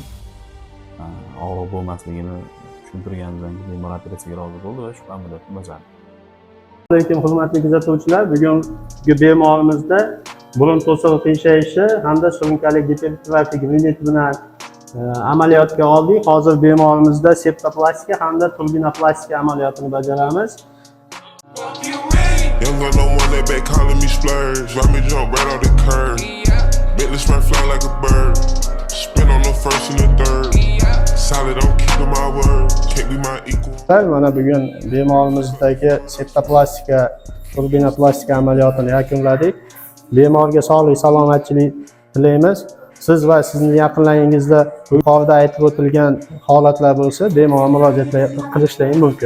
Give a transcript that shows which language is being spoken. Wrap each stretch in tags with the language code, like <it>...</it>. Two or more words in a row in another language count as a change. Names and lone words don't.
<uz>Og'riq bo'lmasligini tushuntirganimizdan keyin bemor operatsiyaga rozi bo'ldi va shu amaliyotni bajardi. Assalomu alaykum hurmatli kuzatuvchilar. Bugungi bemorimizda burun to'sig'i qiyshayishi hamda surunkali gipertrofik rinit bilan amaliyotga oldik. Hozir bemorimizda septoplastika hamda turbinoplastika amaliyotini bajaramiz.</uz> <en>Young got no one that back calling me splurge. Let me jump right off the curb. Bentley smart fly like a bird. Spin on the first and the third. Solid, I'm keeping my word. Can't be my equal.</en> <uz>Mana bugun bemorimizdagi septoplastika, turbinoplastika amaliyotini yakunladik. Bemorga sog'lik, salomatchilik tilaymiz. Siz va sizning yaqinlaringizda yuqorida aytib o'tilgan holatlar bo'lsa, bemalol murojaat qilishlaringiz mumkin.</uz>